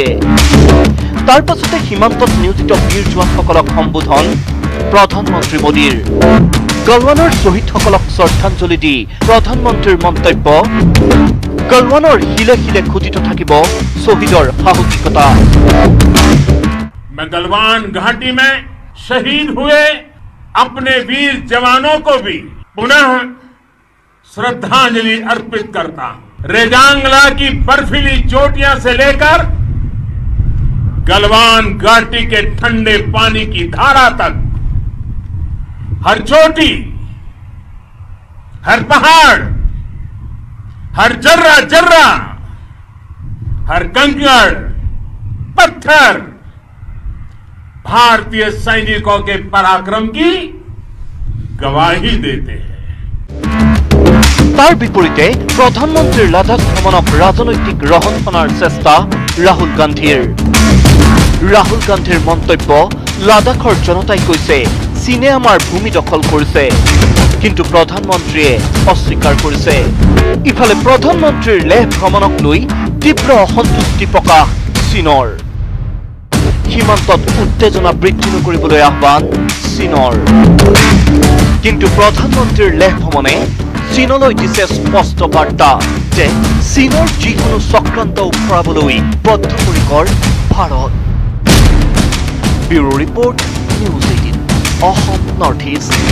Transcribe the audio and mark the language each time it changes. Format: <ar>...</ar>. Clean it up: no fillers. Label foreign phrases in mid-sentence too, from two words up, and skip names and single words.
<as>তাৰ পাছতে সীমান্তত নিয়োজিত বীৰ জোৱানসকলক সম্বোধন প্ৰধানমন্ত্ৰী মোদীৰ। গলৱানৰ শ্বহীদসকলক শ্ৰদ্ধাঞ্জলি দি প্ৰধানমন্ত্ৰীৰ মন্তব্য, গলৱানৰ শিলে শিলে খুটিত থাকিব শ্বহীদৰ সাহসিকতা।</as> <hi>मैं गलवान घाटी में शहीद हुए अपने वीर जवानों को भी पुनः श्रद्धांजलि अर्पित करता हूं। रेजांगला की बर्फीली चोटियां से लेकर गलवान घाटी के ठंडे पानी की धारा तक हर चोटी, हर पहाड़, हर जर्रा जर्रा, हर कंकड़ पत्थर भारतीय सैनिकों के पराक्रम की गवाही देते हैं।</hi> <as>তাৰ বিপৰীতে প্ৰধানমন্ত্ৰীৰ লাডাখ ভ্ৰমণক ৰাজনৈতিক ৰহণ সনাৰ চেষ্টা ৰাহুল গান্ধীৰ। ৰাহুল গান্ধীৰ মন্তব্য, লাডাখৰ জনতাই কৈছে চীনে আমাৰ ভূমি দখল কৰিছে। কিন্তু প্ৰধানমন্ত্ৰীয়ে অস্বীকাৰ কৰিছে ইফালে প্ৰধানমন্ত্ৰীৰ লেহ ভ্ৰমণক লৈ তীব্ৰ অসন্তুষ্টি প্ৰকাশ চীনৰ সীমান্তত উত্তেজনা বৃদ্ধি নকৰিবলৈ আহ্বান চীনৰ কিন্তু প্ৰধানমন্ত্ৰীৰ লেহ ভ্ৰমণে চীনলৈ দিছে স্পষ্ট বাৰ্তা যে চীনৰ যিকোনো চক্ৰান্ত উফৰাবলৈ বদ্ধপৰিকৰ ভাৰত</as> <en>bureau report</en> <as>নিউজ 18 অসম নৰ্থ ইষ্ট</as>